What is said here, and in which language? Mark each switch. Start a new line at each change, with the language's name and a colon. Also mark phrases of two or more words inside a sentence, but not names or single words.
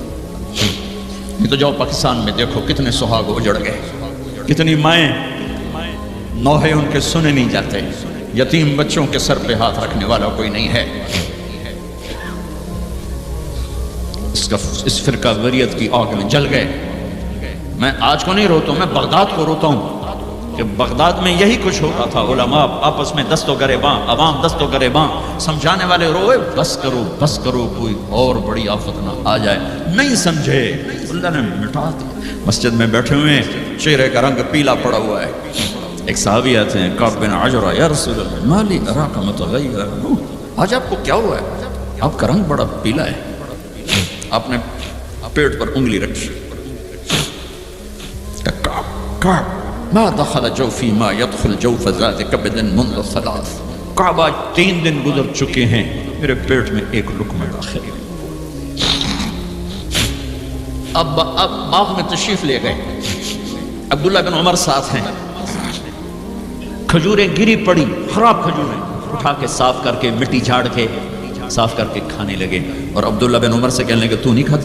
Urdu: یہ تو جاؤ پاکستان میں دیکھو کتنے سہاگ اجڑ گئے، کتنی مائیں نوحے ان کے سنے نہیں جاتے، یتیم بچوں کے سر پہ ہاتھ رکھنے والا کوئی نہیں ہے۔ اس فرقہ واریت کی آگ میں جل گئے۔ میں آج کو نہیں روتا ہوں، میں بغداد کو روتا ہوں کہ بغداد میں یہی کچھ ہو رہا تھا۔ علماء آپس میں دست و گریباں، عوام دست و گریباں، سمجھانے والے روئے بس کرو بس کرو، کوئی اور بڑی آفت نہ آ جائے۔ نہیں سمجھے، اللہ نے مٹا دیا۔ مسجد میں بیٹھے ہوئے چہرے کا رنگ پیلا پڑا ہوا ہے۔ ایک صحابی آتے ہیں کعب بن عجرہ،
Arabic: یا رسول اللہ ما لی اراک متغیرا،
Urdu: آج آپ کو کیا ہوا ہے؟ آپ کا رنگ بڑا پیلا ہے۔ آپ نے پیٹ پر انگلی رکھی، کعب
Arabic: ما دخل جوفی ما يدخل جوف ذات کبد منذ ثلاث،
Urdu: کعب آج 3 دن گزر چکے ہیں میرے پیٹ میں ایک لقمہ داخل ہے۔ اب باغ میں تشریف لے گئے، عبداللہ بن عمر ساتھ ہیں، کھجوریں گری پڑی، خراب کھجوریں اٹھا کے صاف کر کے مٹی جھاڑ کے صاف کر کے کھانے لگے، اور عبداللہ بن عمر سے کہنے لگے تو نہیں کھاتا؟